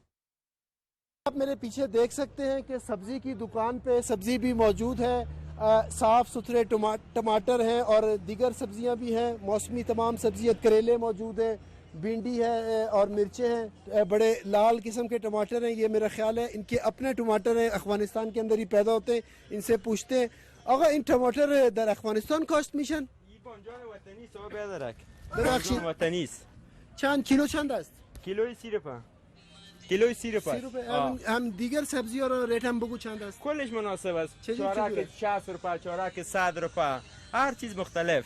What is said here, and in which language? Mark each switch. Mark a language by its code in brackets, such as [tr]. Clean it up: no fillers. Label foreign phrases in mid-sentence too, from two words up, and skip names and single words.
[ur] آپ میرے پیچھے دیکھ سکتے ہیں کہ سبزی کی دکان پہ سبزی بھی موجود ہے، صاف ستھرے ٹماٹر ہیں اور دیگر سبزیاں بھی ہیں، موسمی تمام سبزیاں، کریلے موجود ہیں، بھنڈی ہے اور مرچیں ہیں، بڑے لال قسم کے ٹماٹر ہیں۔ یہ میرا خیال ہے ان کے اپنے ٹماٹر ہیں، افغانستان کے اندر ہی پیدا ہوتے ہیں۔ ان سے پوچھتے ہیں [fa] آقا این ٹماٹر در افغانستان کاشت میشن؟ بانجان وطنی است آقا بیادرک. ببخشید بانجان وطنی است. چند کیلو چند است؟ کیلوی 30 روپه. کیلوی 30 روپه. [ur] 30 روپے. [fa] هم دیگر سبزی ها رو ریت هم بگو چند است؟ کلش مناسب است. چجور چارک 60 روپه، چارک 100 روپه، هر چیز مختلف.